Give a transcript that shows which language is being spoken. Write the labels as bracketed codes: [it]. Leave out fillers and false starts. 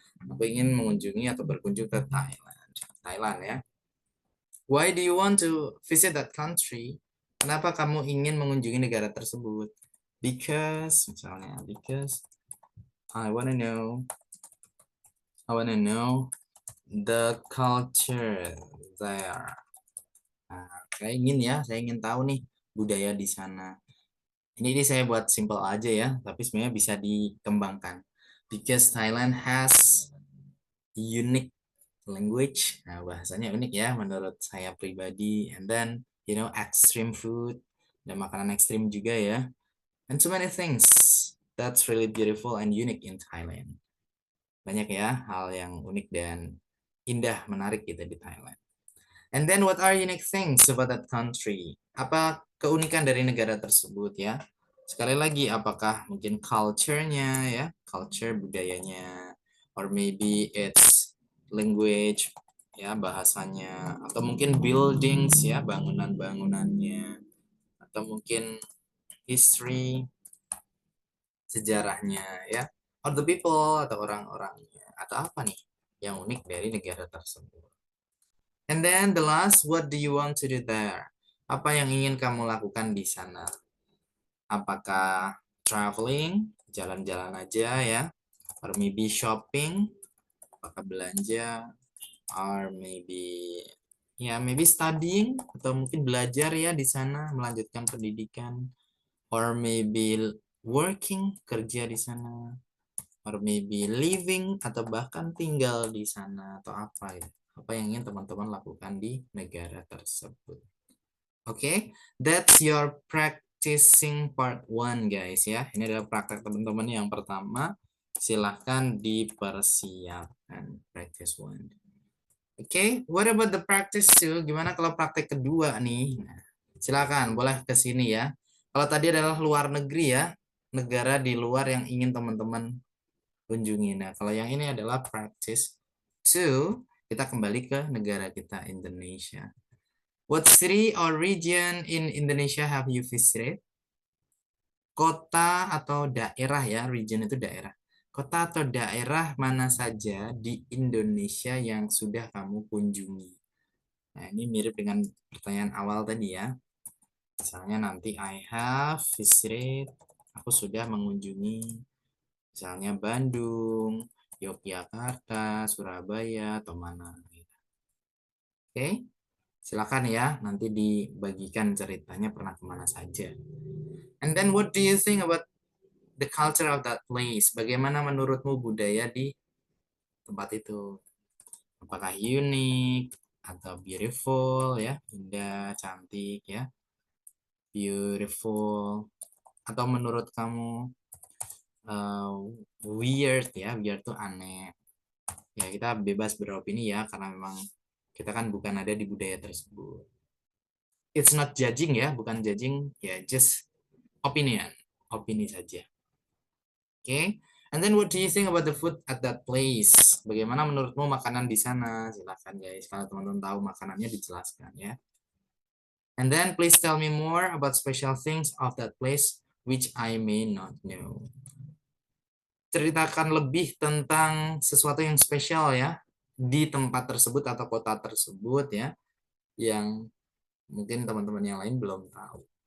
[id] Aku ingin mengunjungi atau berkunjung ke Thailand ya. [en] Why do you want to visit that country? [id] Kenapa kamu ingin mengunjungi negara tersebut? [en] Because, misalnya, because I wanna know the culture there. [id] Nah, saya ingin tahu nih budaya di sana. Ini saya buat simple aja ya, tapi sebenarnya bisa dikembangkan. [en] because Thailand has unique language. [id] Nah, bahasanya unik ya menurut saya pribadi. [en] And then, extreme food. [id] Dan makanan ekstrim juga ya. [en] And so many things that's really beautiful and unique in Thailand. [id] Banyak ya hal yang unik dan indah, menarik gitu di Thailand. [en] And then what are unique things about that country? [id] Apa keunikan dari negara tersebut ya? Sekali lagi, apakah mungkin culture-nya ya, culture budayanya, [en] or maybe it's language [id] ya, bahasanya, atau mungkin buildings ya, bangunan-bangunannya, atau mungkin history, sejarahnya ya, [en] or the people [id] atau orang-orangnya, atau apa nih yang unik dari negara tersebut. [en] And then the last, what do you want to do there? [id] Apa yang ingin kamu lakukan di sana? Apakah traveling, jalan-jalan aja ya, [en] or maybe shopping, [id] apakah belanja, [en] or maybe studying, [id] atau mungkin belajar ya di sana, melanjutkan pendidikan, [en] or maybe working, [id] kerja di sana, [en] or maybe living, [id] atau bahkan tinggal di sana, atau apa ya, apa yang ingin teman-teman lakukan di negara tersebut. [en] Oke, that's your practicing part 1 guys ya. [id] Ini adalah praktek teman-teman yang pertama. Silahkan dipersiapkan practice 1. [en] Oke, what about the practice 2? [id] Gimana kalau praktek kedua nih? Nah, silakan boleh ke sini ya. Kalau tadi adalah luar negeri ya, negara di luar yang ingin teman-teman kunjungi. Nah, kalau yang ini adalah practice 2, kita kembali ke negara kita, Indonesia. [en] What city or region in Indonesia have you visited? [id] Kota atau daerah ya, region itu daerah. Kota atau daerah mana saja di Indonesia yang sudah kamu kunjungi? Nah, ini mirip dengan pertanyaan awal tadi ya. Misalnya nanti [en] I have visited, [id] aku sudah mengunjungi misalnya Bandung, Yogyakarta, Surabaya, atau mana. Oke? Silakan ya, nanti dibagikan ceritanya pernah kemana saja. [en] And then what do you think about the culture of that place? [id] Bagaimana menurutmu budaya di tempat itu? Apakah unik atau beautiful ya, indah, cantik ya, beautiful, atau menurut kamu weird ya, weird tuh aneh. Ya kita bebas beropini ya, karena memang kita kan bukan ada di budaya tersebut. [en] It's not judging ya, [id] bukan judging ya, [en] just opinion, [id] opini saja. [en] Okay, and then what do you think about the food at that place? [id] Bagaimana menurutmu makanan di sana? Silakan guys, kalau teman-teman tahu makanannya dijelaskan ya. [en] And then please tell me more about special things of that place which I may not know. [id] Ceritakan lebih tentang sesuatu yang spesial ya di tempat tersebut atau kota tersebut ya, yang mungkin teman-teman yang lain belum tahu.